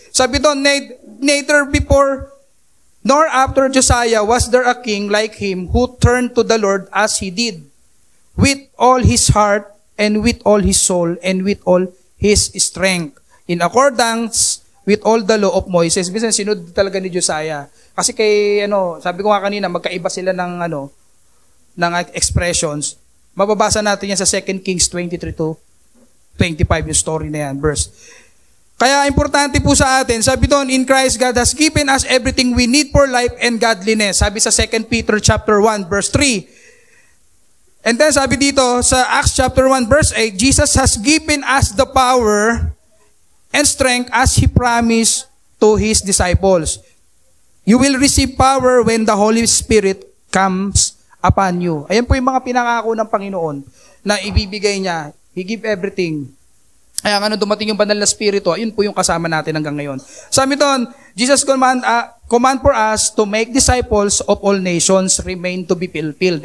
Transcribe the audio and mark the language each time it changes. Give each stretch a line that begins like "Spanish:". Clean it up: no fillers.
Filipino: Sabi doon,
English: neither before nor after Josiah was there a king like him who turned to the Lord as he did, with all his heart and with all his soul and with all his strength, in accordance with all the law of Moses.
Filipino: Bisan sinunod talaga ni Josiah. Kasi sabi ko nga kanina, magkaiba sila ng expressions. Mababasa natin yan sa 2 Kings 23-25, yung story na yan, verse. Kaya importante po sa atin, sabi doon,
English: in Christ God has given us everything we need for life and godliness.
Filipino: Sabi sa 2 Peter chapter 1, verse 3.
English: And then
Filipino: sabi dito, sa
English: Acts chapter 1, verse 8, Jesus has given us the power and strength as He promised to His disciples. You will receive power when the Holy Spirit comes upon you.
Filipino: Ayan po yung mga pinangako ng Panginoon na ibibigay niya.
English: He give everything.
Filipino: Kaya nga dumating yung banal na spirito, yun po yung kasama natin hanggang ngayon. Sabi doon,
English: Jesus command for us to make disciples of all nations remain to be fulfilled.